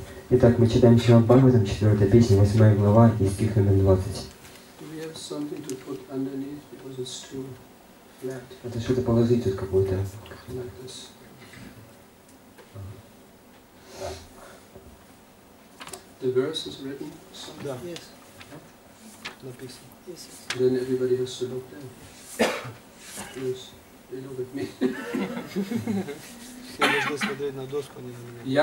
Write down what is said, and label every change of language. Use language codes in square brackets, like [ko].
[ru] Итак, мы читаем Шримад-Бхагаватам, 4-я песня, 8 глава, и стих номер 20. [en] Do we have something to put underneath because it's too flat? [ru] Это что-то положить тут какое-то. [en] Like this. The verse is written somewhere. Yes. [ru] Написано. [en] Yes. Then everybody has to look there. Yes, they look at me. [ru] Все должны смотреть на доску, не на меня.